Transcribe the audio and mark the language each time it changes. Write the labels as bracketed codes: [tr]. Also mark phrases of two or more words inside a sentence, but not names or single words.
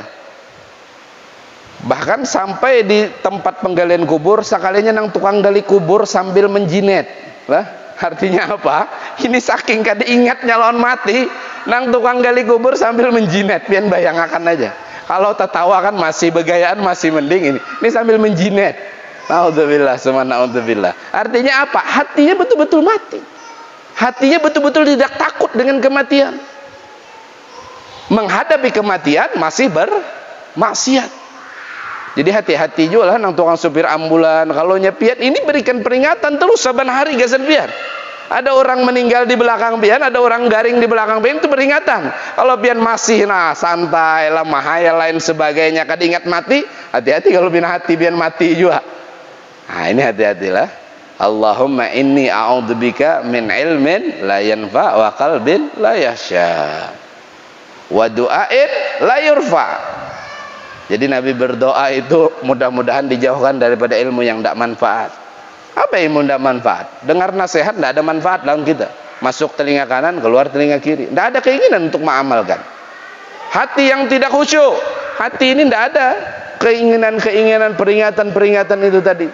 [bjn] Bahkan sampai di tempat penggalian kubur, sekalinya nang tukang gali kubur sambil menjinet lah. [id] Artinya apa? [bjn] Ini saking kada ingat nyalon mati, nang tukang gali kubur sambil menjinet, pian bayangkan aja. Kalau tertawa kan masih begayaan, masih mending, ini sambil menjinet. [id] Naudzubillah, subhanallah. Artinya apa? Hatinya betul-betul mati. Hatinya betul-betul tidak takut dengan kematian. Menghadapi kematian masih bermaksiat. [bjn] Jadi hati-hati juga lah nang tukang supir ambulan, kalau nyepian ini berikan peringatan terus saban hari gasan pian. Ada orang meninggal di belakang pian, ada orang garing di belakang pian, itu peringatan. Kalau pian masih santai lah, mahaya lain sebagainya, kad ingat mati, hati-hati kalau pian hati pian mati juga. [id] Nah ini hati-hatilah. [ar] اللهم إني أعوذ بك من علم لا ينفع وقلب لا يخشى ودعاء لا يرفع. [id] Jadi Nabi berdoa itu mudah-mudahan dijauhkan daripada ilmu yang tidak manfaat. Apa ilmu tidak manfaat? Dengar nasihat tidak ada manfaat dalam kita. Masuk telinga kanan, keluar telinga kiri. Tidak ada keinginan untuk mengamalkan. Hati yang tidak khusyuk, hati ini tidak ada keinginan-keinginan, peringatan-peringatan itu tadi.